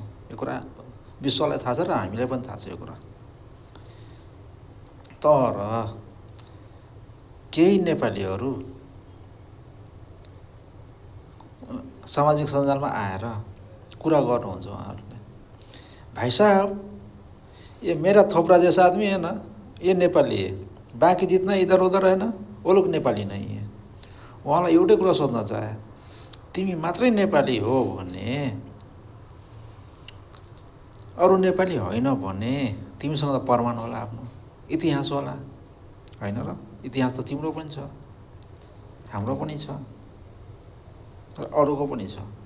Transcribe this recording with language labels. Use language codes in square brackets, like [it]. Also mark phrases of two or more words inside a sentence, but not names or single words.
[ne] यो कुरा विश्वलाई थाहा छ र हामीलाई पनि थाहा छ यो कुरा। तर केही नेपालीहरू सामाजिक सञ्जालमा आएर कुरा गर्नुहुन्छ उहाँहरूले, [hi] भाइ साहब ये मेरा थोपड़ा जैसा आदमी है ना, ये नेपाली है, बाँकी जितना इधर उधर है ना वो लोग नेपाली नहीं है। [ne] उहाँलाई एउटै कुरा सोध्न चाहे, तिमी मात्रै नेपाली हो भने, अरू नेपाली होइन भने तिमीसँग त प्रमाण होला, आफ्नो इतिहास होला, होइन र? इतिहास त तिम्रो पनि छ, हाम्रो पनि छ, तर अरूको पनि छ।